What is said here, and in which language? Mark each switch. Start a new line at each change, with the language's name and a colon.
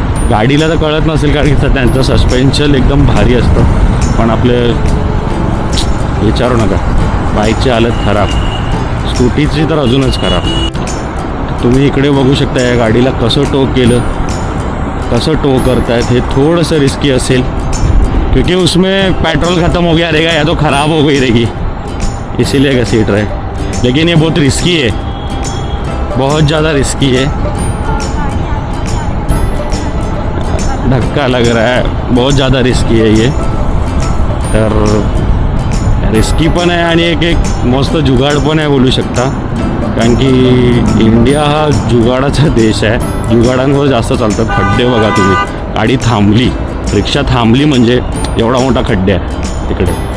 Marathi: गाडीला तर कळत नसेल, कारण की त्यांचं सस्पेन्शन एकदम भारी असतं. पण आपले विचारू नका, बाईकची हालत खराब, स्कूटीची तर अजूनच खराब. तुम्ही इकडे बघू शकता या गाडीला कसं टो केलं, कसं टो करतायत. हे थोडंसं रिस्की असेल,
Hindi: क्योंकि उसमें पेट्रोल ख़त्म हो गया रहेगा या तो ख़राब हो गई रहेगी, इसीलिए घसीट रहे. लेकिन ये बहुत रिस्की है, बहुत ज़्यादा रिस्की है. धक्का लग रहा है, बहुत ज़्यादा रिस्की है ये.
Marathi: तर रिस्की पण आहे आणि एक मस्त जुगाड पण आहे बोलू शकता. कारण की इंडिया हा जुगाडाचा देश आहे. जुगाडांवर जास्त चालतात. खड्डे बघा तुम्ही, गाडी थांबली, रिक्षा थांबली म्हणजे एवढा मोठा खड्डे आहे तिकडे.